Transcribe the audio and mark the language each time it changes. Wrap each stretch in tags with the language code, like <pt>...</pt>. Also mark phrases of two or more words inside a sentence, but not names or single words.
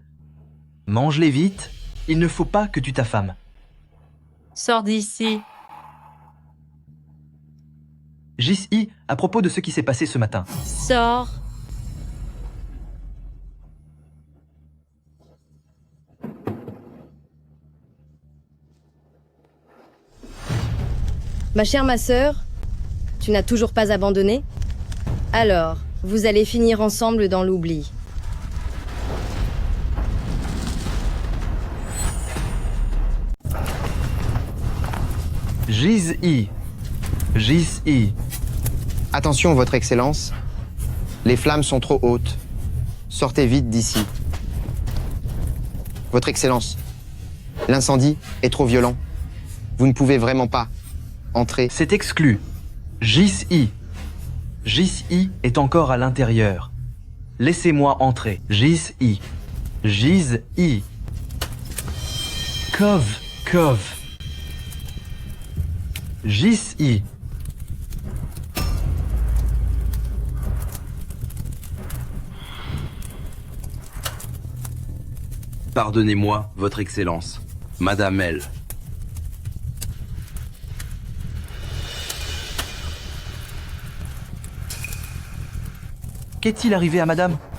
<fr>Mange-les vite, il ne faut pas que tu t'affames. Sors d'ici. Jis-I, à propos de ce qui s'est passé ce matin. Sors. Ma chère ma sœur, tu n'as toujours pas abandonné? Alors, vous allez finir ensemble dans l'oubli. Jis-I. Jis-I. Attention, Votre Excellence. Les flammes sont trop hautes. Sortez vite d'ici. Votre Excellence, l'incendie est trop violent. Vous ne pouvez vraiment pas entrer. C'est exclu. Jis-I. Jis-I est encore à l'intérieur. Laissez-moi entrer. Jis-I. Jis-I. Kov. Jis-I. Pardonnez-moi, Votre Excellence. Madame L. Qu'est-il arrivé à madame?</fr>